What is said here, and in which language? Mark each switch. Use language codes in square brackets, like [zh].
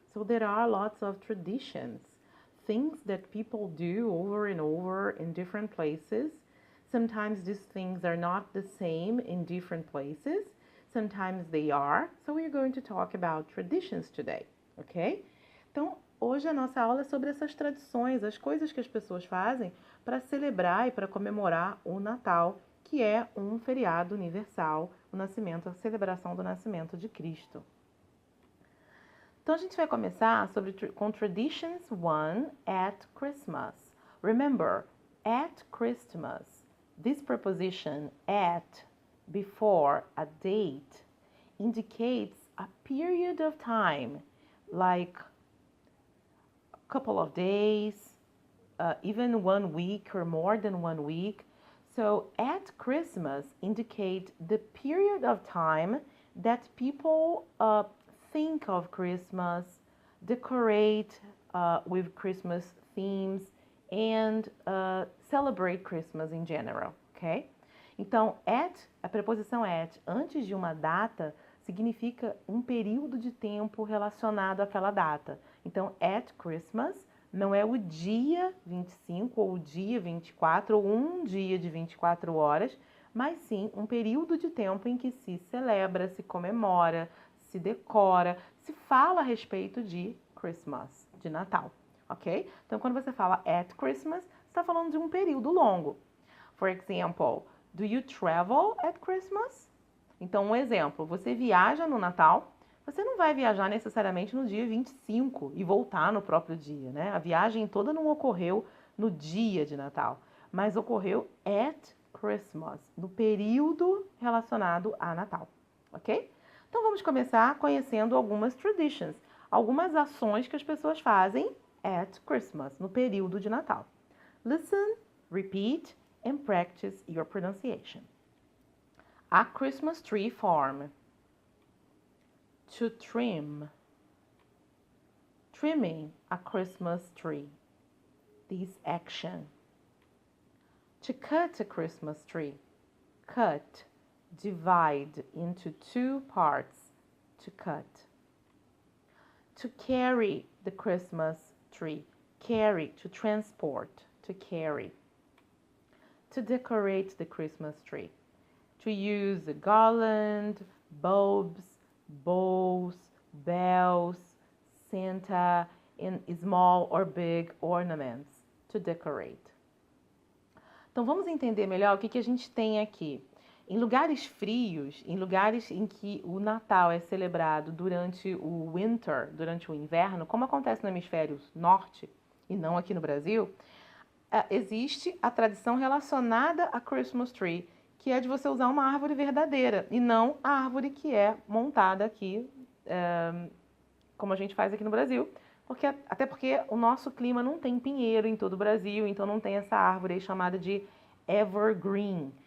[en] So there are lots of traditions, things that people do over and over in different places. Sometimes these things are not the same in different places. Sometimes they are. So we're going to talk about traditions today, ok? [pt] Então, hoje a nossa aula é sobre essas tradições, as coisas que as pessoas fazem para celebrar e para comemorar o Natal, que é um feriado universal, o nascimento, a celebração do nascimento de Cristo. Então, a gente vai começar com [en] Traditions 1 at Christmas. Remember, at Christmas. This preposition at before a date indicates a period of time, like a couple of days, even 1 week or more than 1 week. So at Christmas indicate the period of time that people think of Christmas, decorate with Christmas themes, and celebrate Christmas in general, ok? [pt] Então, at, a preposição at, antes de uma data, significa um período de tempo relacionado àquela data. Então, [en] at Christmas [pt] não é o dia 25 ou o dia 24 ou um dia de 24 horas, mas sim um período de tempo em que se celebra, se comemora, se decora, se fala a respeito de Christmas, de Natal. Ok? Então, quando você fala at Christmas, você está falando de um período longo. [en] For example, do you travel at Christmas? [pt] Então, um exemplo, você viaja no Natal, você não vai viajar necessariamente no dia 25 e voltar no próprio dia, né? A viagem toda não ocorreu no dia de Natal, mas ocorreu [en] at Christmas, [pt] no período relacionado a Natal, ok? Então, vamos começar conhecendo algumas traditions, algumas ações que as pessoas fazem [en] at Christmas, [pt] no período de Natal. [en] Listen, repeat, and practice your pronunciation. A Christmas tree farm. To trim. Trimming a Christmas tree. This action. To cut a Christmas tree. Cut. Divide into 2 parts. To cut. To carry the Christmas tree. Carry, to transport, to carry. To decorate the Christmas tree. To use a garland, bulbs, bows, bells, Santa, and small or big ornaments. To decorate. [pt] Então vamos entender melhor o que a gente tem aqui. Em lugares frios, em lugares em que o Natal é celebrado durante o winter, durante o inverno, como acontece no hemisfério norte e não aqui no Brasil, existe a tradição relacionada a Christmas tree, que é de você usar uma árvore verdadeira e não a árvore que é montada aqui, como a gente faz aqui no Brasil, até porque o nosso clima não tem pinheiro em todo o Brasil, então não tem essa árvore aí chamada de evergreen.